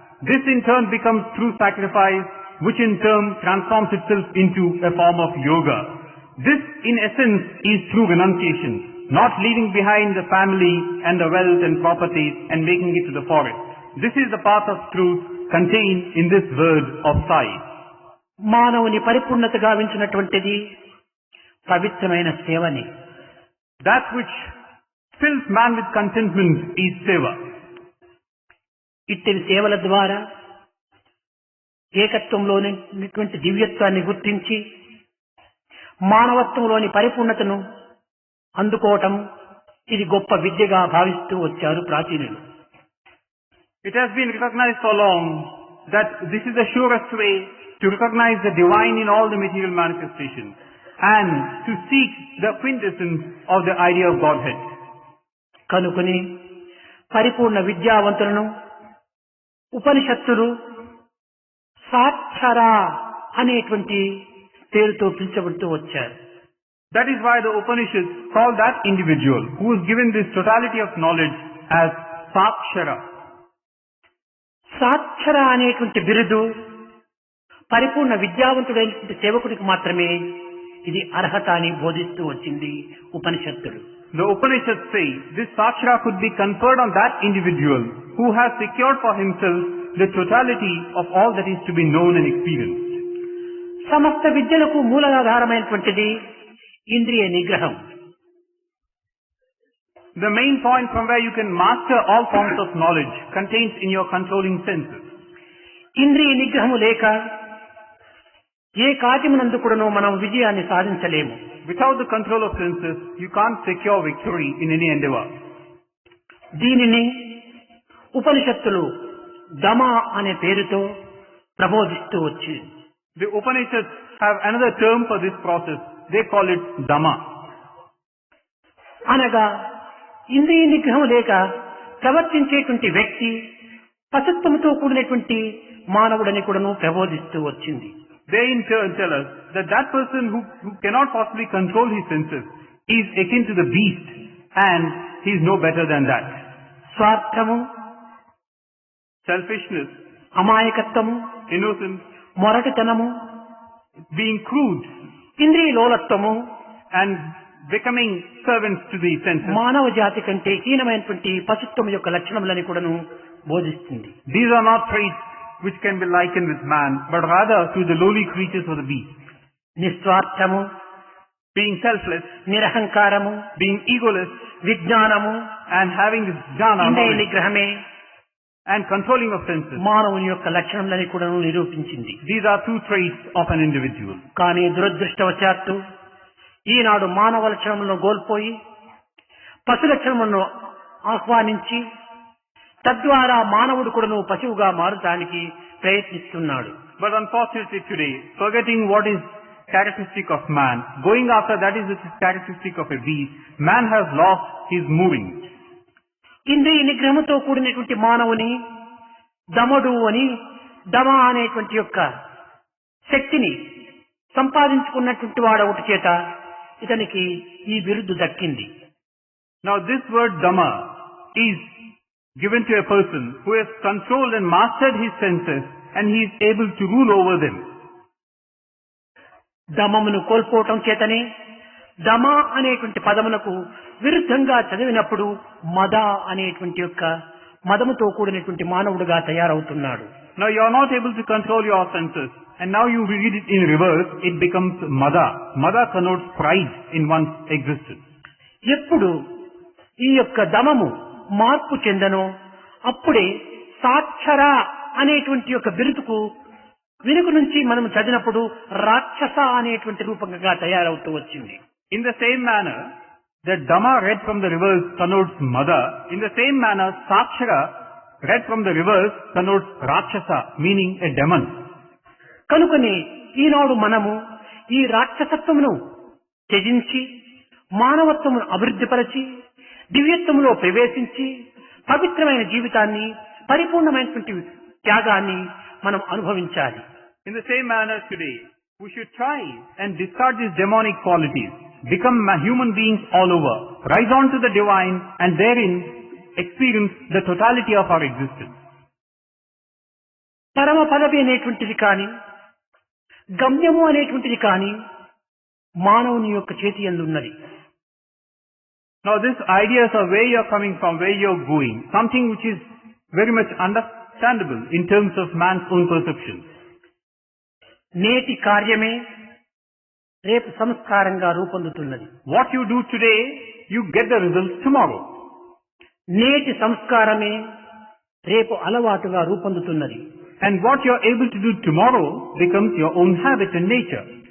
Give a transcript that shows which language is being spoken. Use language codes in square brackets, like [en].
[en] This in turn becomes true sacrifice, which in turn transforms itself into a form of yoga. This in essence is true renunciation, not leaving behind the family and the wealth and properties and making it to the forest. This is the path of truth contained in this word of Sai. [te] మానవుని పరిపూర్ణత గావించినటువంటిది పవిత్రమైన సేవని. [en] That which fills man with contentment is seva. [te] ఇట్టి సేవల ద్వారా ఏకత్వంలోని దివ్యత్వాన్ని గుర్తించి మానవత్వంలోని పరిపూర్ణతను అందుకోవటం ఇది గొప్ప విద్యగా భావిస్తూ వచ్చారు ప్రాచీనులు. [en] It has been recognized so long that this is the surest way to recognize the divine in all the material manifestations and to seek the quintessence of the idea of Godhead. [te] కనుకొని పరిపూర్ణ విద్యావంతులను ఉపనిషత్తులు సాక్షరా అనేటువంటి పేరుతో పిలుచబడుతూ వచ్చారు. [en] That is why the Upanishads call that individual who is given this totality of knowledge as Sakshara. [te] సాక్షర అనేటువంటి బిరుదు పరిపూర్ణ విద్యావంతుడైనటువంటి సేవకుడికి మాత్రమే ఇది అర్హత అని బోధిస్తూ వచ్చింది ఉపనిషత్తులు. [en] The Upanishads say this Sakshara could be conferred on that individual who has secured for himself the totality of all that is to be known and experienced. [te] సమస్త విద్యలకు మూలాధారమైనటువంటిది ఇంద్రియ నిగ్రహం. [en] The main point from where you can master all forms of knowledge contains in your controlling senses. [te] ఇంద్రియ నిగ్రహము లేక ఏ కార్యమునందు కూడాను మనం విజయాన్ని సాధించలేము. [en] Without the control of senses, you can't secure victory in any endeavor. [te] దీనిని ఉపనిషత్తులు దమ అనే పేరుతో ప్రబోధిస్తూ వచ్చి [en] The Upanishads have another term for this process. They call it Dhamma. [te] అనగా ఇంద్రియ నిగ్రహం లేక ప్రవర్తించేటువంటి వ్యక్తి పశుత్వముతో కూడినటువంటి మానవుడని కూడాను ప్రబోధిస్తూ వచ్చింది. [en] They in turn tell us that that person who cannot possibly control his senses is akin to the beast and he is no better than that. [te] స్వార్థము, [en] Selfishness, [te] అమాయకత్వము, [en] innocence, [te] మొరటితనము, [en] being crude [te] ఇంద్రియ లోలత్వము [en] and becoming servants to the senses. [te] మానవ జాతి కంటే హీనమైనటువంటి పశుత్వం యొక్క లక్షణములని కూడాను బోధిస్తుంది. [en] These are not traits which can be likened with man, but rather to the lowly creatures of the beast. [te] నిస్వార్థము, [en] Being selfless, [te] నిరహంకారము, [en] being egoless, [te] విజ్ఞానము, [en] and having this jnana [te] ఇంద్రియ [en] knowledge [te] నిగ్రహమే [en] and controlling of senses. [te] మానవుని యొక్క లక్షణములని కూడాను నిరూపించింది. [en] These are two traits of an individual. [te] కానీ దురదృష్టవశాత్తు ఈనాడు మానవ లక్షణములను కోల్పోయి పశు లక్షణములను ఆహ్వానించి తద్వారా మానవుడు కూడాను పశువుగా మారటానికి ప్రయత్నిస్తున్నాడు. [en] But unfortunately today, forgetting what is characteristic of man, going after that is the characteristic of a beast, man has lost his moving. [te] ఇంద్రియ నిగ్రహంతో కూడినటువంటి మానవుని దమడు అని దమ అనేటువంటి యొక్క శక్తిని సంపాదించుకున్నటువంటి వాడొకటి చేత ఇతనికి ఈ బిరుదు దక్కింది. [en] Now this word Dhamma is given to a person who has controlled and mastered his senses and he is able to rule over them. [te] దమమును కోల్పోవటం చేతనే దమ అనేటువంటి పదమునకు విరుద్ధంగా చదివినప్పుడు మద అనేటువంటి యొక్క మదముతో కూడినటువంటి మానవుడుగా తయారవుతున్నాడు. [en] Now you are not able to control your senses and now you read it in reverse, it becomes Mada. Mada connotes pride in one's existence. [te] ఎప్పుడు ఈ యొక్క దమము మార్పు చెందనో అప్పుడే సాక్షర అనేటువంటి యొక్క బిరుదుకు వెనుక నుంచి మనం చదివినప్పుడు రాక్షస అనేటువంటి రూపంగా తయారవుతూ వచ్చింది. [en] In the same manner that Dhamma read from the reverse connotes Mada, in the same manner Sakshara read from the reverse connotes Rakshasa, meaning a demon. [te] కనుకనే ఈనాడు మనము ఈ రాక్షసత్వమును త్యజించి మానవత్వమును అభివృద్ధిపరచి దివ్యత్వములో ప్రవేశించి పవిత్రమైన జీవితాన్ని పరిపూర్ణమైనటువంటి త్యాగాన్ని మనం అనుభవించాలి. [en] In the same manner today, we should try and discard these demonic qualities, become human beings all over, rise on to the divine and therein experience the totality of our existence. [te] పరమ పదవి అనేటువంటిది కానీ గమ్యము అనేటువంటిది కానీ మానవుని యొక్క చేతి యందు ఉన్నది. [en] Now this ideas of where you are coming from, where you are going, something which is very much understandable in terms of man's own perception. [te] నేటి కార్యమే రేపు సంస్కారంగా రూపొందుతున్నది. [en] What you do today, you get the results tomorrow. [te] నేటి సంస్కారమే రేపు అలవాటుగా రూపొందుతున్నది. [en] And what you are able to do tomorrow becomes your own habit and nature.